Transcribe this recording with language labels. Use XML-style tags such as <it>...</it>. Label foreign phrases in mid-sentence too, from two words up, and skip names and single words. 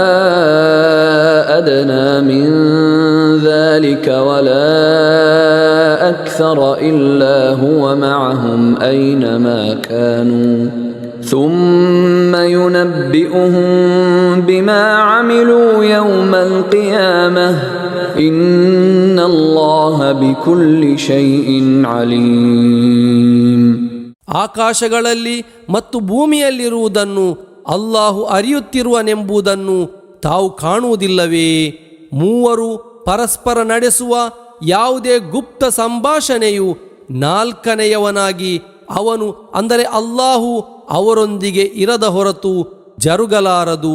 <ar>أدنى من ذلك ولا أكثر إلا هو معهم أينما كانوا ثم ينبئهم بما عملوا يوم القيامة إن الله بكل شيء عليم.</ar> <kn>ಆಕಾಶಗಳಲ್ಲಿ ಮತ್ತು ಭೂಮಿಯಲ್ಲಿರುವುದನ್ನು ಅಲ್ಲಾಹು ಅರಿಯುತ್ತಿರುವನೆಂಬುದನ್ನು ತಾವು ಕಾಣುವುದಿಲ್ಲವೇ? ಮೂವರು ಪರಸ್ಪರ ನಡೆಸುವ ಯಾವುದೇ ಗುಪ್ತ ಸಂಭಾಷಣೆಯು ನಾಲ್ಕನೆಯವನಾಗಿ ಅವನು ಅಂದರೆ ಅಲ್ಲಾಹು ಅವರೊಂದಿಗೆ ಇರದ ಹೊರತು ಜರುಗಲಾರದು.</kn>